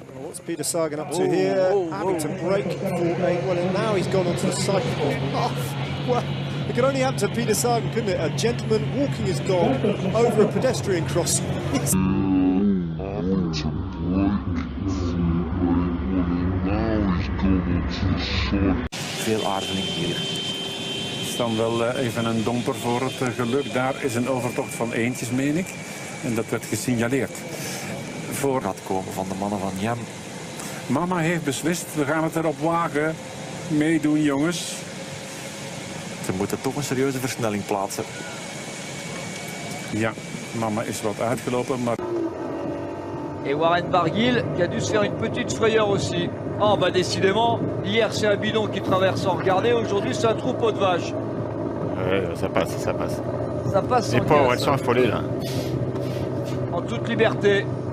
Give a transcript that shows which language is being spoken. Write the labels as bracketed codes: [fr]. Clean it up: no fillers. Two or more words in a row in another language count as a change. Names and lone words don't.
[en] What's Peter Sagan up to here? Having to brake for a... Well, and now he's gone onto the cycle. Oh, well, it could only happen to Peter Sagan, couldn't it? A gentleman walking his dog over a pedestrian crossing. [nl] Veel aarzeling hier. Er is dan wel even een domper voor het geluk. Daar is een overtocht van eentjes, meen ik. En dat werd gesignaleerd. Voor Gaat komen van de mannen van Jam. Mama heeft beslist, we gaan het erop wagen. Meedoen, jongens. Ze moeten toch een serieuze versnelling plaatsen. Ja, mama is wat uitgelopen, maar... [fr] Et Warren Barguil qui a dû se faire une petite frayeur aussi. Ah bah décidément, hier c'est un bidon qui traverse sans regarder, aujourd'hui c'est un troupeau de vaches. Ouais, ça passe, ça passe. Ça passe sans Les pauvres, casse. elles sont affolées là. En toute liberté.